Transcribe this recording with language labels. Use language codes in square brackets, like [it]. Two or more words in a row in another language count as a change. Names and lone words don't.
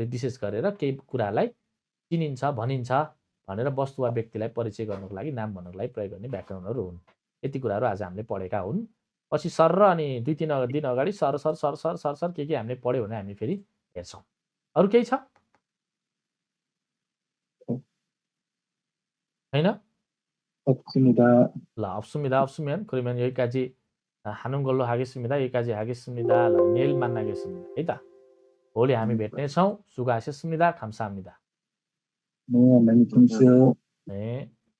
[ne] विशेष गरेर केही कुरालाई चिनिन्छ भनिन्छ भनेर वस्तु वा व्यक्तिलाई परिचय गर्नको लागि नाम भन्नको लागि प्रयोग गर्ने व्याकरणहरू हुन् यति कुराहरू आज हामीले पढेका हुन् पछि सर र अनि 2-3 दिन अगाडि सर सर सर सर सर सर के हामीले पढ्यो भने हामी फेरि हेर्छौँ अरू केही छ हैन ल [ko] 없습니다 그러면 여기까지 하는 걸로 하겠습니다 여기까지 하겠습니다 내일 만나겠습니다 [ne] है त भोलि हामी भेट्नेछौँ [ko] सुगा하셨습니다 감사합니다 네, 많이 주무세요. 네